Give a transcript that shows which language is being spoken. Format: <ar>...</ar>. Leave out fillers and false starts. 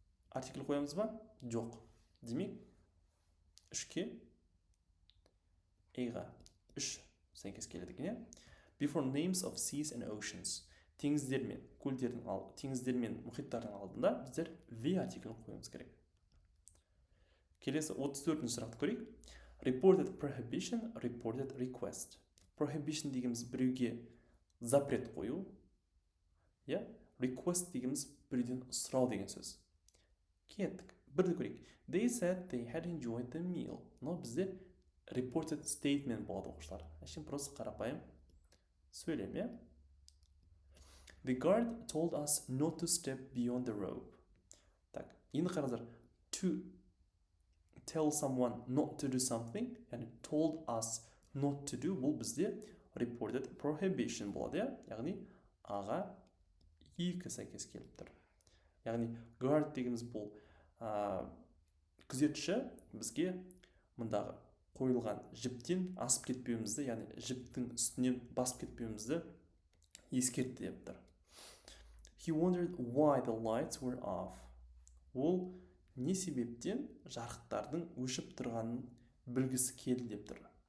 <kk>Артикль қоямыз ба? Жоқ. Демек, 3-ке A-ға 3 сәйкес келеді екен.</kk> <en>Before names of seas and oceans,</en> <kk>теңіздер мен көлдердің теңіздер мен мұхиттардың алдында біздер V артиклін қоюымыз керек. Келесі 34-ші сұрақты көрейік.</kk> <en>Reported prohibition, reported request.</en> <kk>Prohibition дегеніміз біреуге запрет қою, request дегеніміз біреуден сұрау деген сөз. Кеттік, бірді көрейік.</kk> <en>They said they had enjoyed the meal.</en> <kk>Но бізде reported statement болады оқушылар. Әшін просто қарапайым сөйлем,</kk> <en>The guard told us not to step beyond the rope.</en> <kk>Так, енді қараңыздар,</kk> <en>to tell someone not to do something, яғни told us not to do, бұл бізде reported prohibition</en> <kk>болады, яғни аға 2 сәйкес келіп тұр. Яғни guard дегеніміз бұл күзетші бізге мұндағы қойылған жіптен асып кетпеуімізді, яғни жіптің үстінен басып кетпеуімізді ескертті деп тұр.</kk> <en>He wondered why the lights were off.</en> <kk>Ол не себептен жарықтардың өшіп тұрғанын білгісі келді деп тұр.</kk>